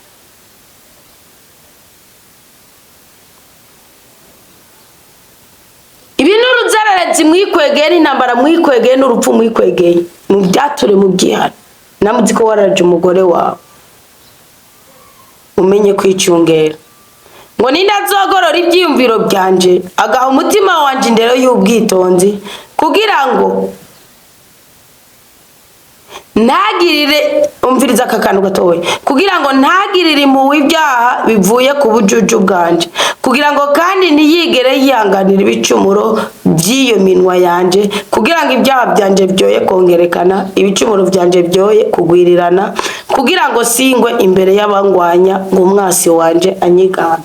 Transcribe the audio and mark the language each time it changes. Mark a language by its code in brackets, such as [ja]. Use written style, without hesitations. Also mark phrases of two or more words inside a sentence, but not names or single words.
[rn] Ibintu ruzararetse mwikwegeye, intambara mwikwegeye, n'urupfu mwikwegeye, mu byature mu byihana. Namuzi ko waraje umugore wawe, umenye kwicungera. Ngo ninde azogorora ibyiyumviro byanje agaha umutima wanje indero y'ubwitonzi, kugira ngo ntagirire, umviriza akakanu gatoye, kugira ngo ntagirire impuhwe ibyaha bivuye ku bujuju bwanje, kugira ngo kandi ntiyigere yihanganira ibicumuro by'iyo minwa yanje, kugira ngo ibyaha byanje byoye kongerekana, ibicumuro byanje byoye kugwirirana, kugira ngo singwe imbere y'abangwanya ngo umwasi wanje anyiganda.